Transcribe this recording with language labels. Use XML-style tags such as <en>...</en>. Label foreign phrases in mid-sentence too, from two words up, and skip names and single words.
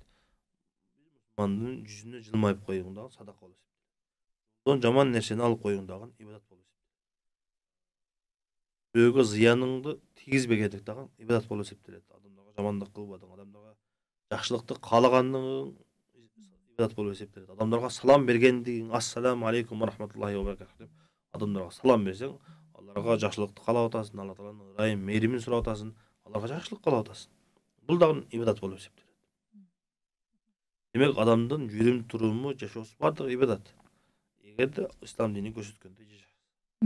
<ky>Мусулмандын жүзүнө жылмайып коюң дагы садака болуп эсептелет. Жаман нерсени алып коюң дагы ибадат болуп эсептелет. Бирөөгө зыяныңды тийгизбегендик дагы ибадат болуп эсептелет. Адамдарга жамандык кылбадың, адамдарга жакшылыкты каалагандыгың ибадат болуп эсептелет. Адамдарга салам бергендигиң,</ky> <ar>السلام عليكم ورحمة الله وبركاته</ar> <ky>деп адамдарга салам берсең, аларга жакшылыкты каалап атасың, Алла Тааланын ырайым, мээримин сурап атасың, аларга жакшылык каалап атасың. Бул дагы ибадат болуп эсептелет. Демек, адамдын жүрүм туруму, жашоосу бардыгы ибадат. Эгерде ислам дини көрсөткөндөй жашаса.</ky>